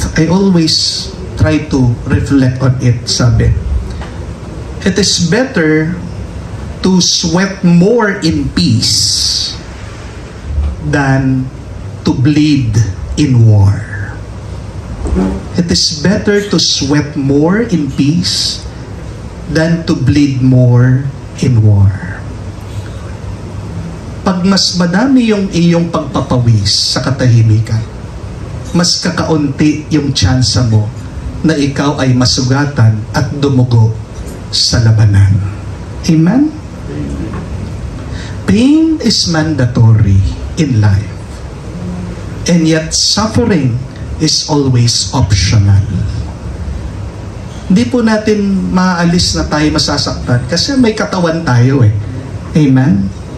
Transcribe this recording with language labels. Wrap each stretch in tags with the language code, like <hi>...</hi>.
<en>I always try to reflect on it. Sabi, it is better to sweat more in peace than to bleed in war. It is better to sweat more in peace than to bleed more in war.</en> <tl>Pag mas madami yung iyong pagpapawis sa katahimikan, mas kakaunti yung tsansa mo na ikaw ay masugatan at dumugo sa labanan.</tl> <en>Amen? Pain is mandatory in life. And yet, suffering is always optional.</en> <tl>Hindi po natin maalis na tayo masasaktan kasi may katawan tayo eh. Amen?</tl>